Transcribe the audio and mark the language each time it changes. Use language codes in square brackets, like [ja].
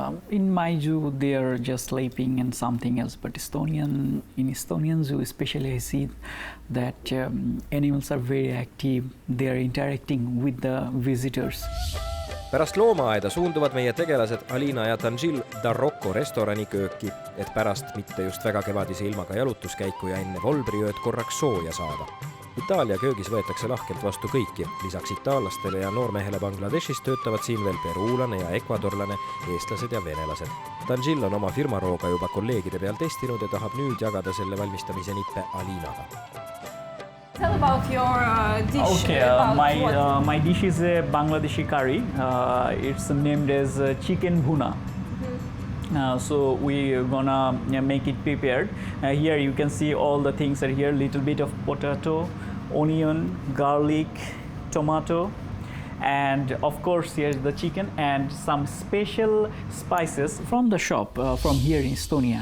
[en] In my zoo, they are just sleeping and something else. But in Estonian zoo, especially, I see that animals are very active. They are interacting with the visitors. [et] Pärast loomaaeda suunduvad meie tegelased Alina ja Tanjil Taroko restorani kööki, et pärast mitte just väga kevadise ilmaga jalutuskäiku ja enne volbriööd korraks sooja saada. Itaalia köögis võetakse lahkelt vastu kõiki. Lisaks itaallastele ja noormehele Bangladešist töötavad siin veel peruulane ja ekvadorlane, eestlased ja venelased. Tanjil on oma firmarooga juba kolleegide peal testinud ja tahab nüüd jagada selle valmistamise nippe Alinaga. [en] Tell about your dish. Okay, my dish is a Bangladeshi curry. It's named as chicken bhuna. So we're gonna make it prepared. Here you can see all the things are here. Little bit of potato, onion, garlic, tomato, and of course here's the chicken and some special spices from the shop from here in Estonia.